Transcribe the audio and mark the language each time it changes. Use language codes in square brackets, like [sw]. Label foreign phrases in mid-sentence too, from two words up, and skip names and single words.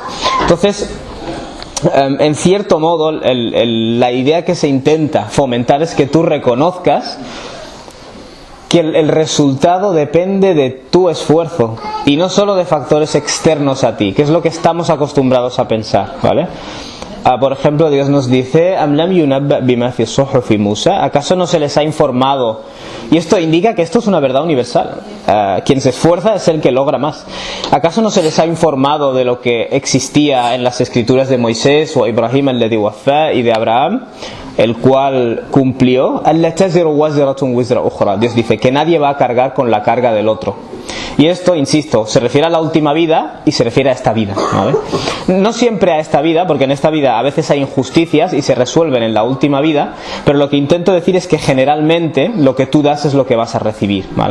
[es] Entonces, en cierto modo, la idea que se intenta fomentar es que tú reconozcas que el resultado depende de tu esfuerzo y no solo de factores externos a ti, que es lo que estamos acostumbrados a pensar, ¿vale? Por ejemplo, Dios nos dice [ar] ¿أم لم ينبأ بما في صحف موسى? [es] ¿Acaso no se les ha informado? Y esto indica que esto es una verdad universal. Quien se esfuerza es el que logra más. ¿Acaso no se les ha informado de lo que existía en las escrituras de Moisés o Ibrahim [ar] الذي وفى [es] y de Abraham, el cual cumplió? [ar] ألا تزر وازرة وزر أخرى. [es] Dios dice que nadie va a cargar con la carga del otro. Y esto, insisto, se refiere a la última vida y se refiere a esta vida, ¿vale? No siempre a esta vida, porque en esta vida a veces hay injusticias y se resuelven en la última vida, pero lo que intento decir es que generalmente lo que tú das es lo que vas a recibir, ¿vale?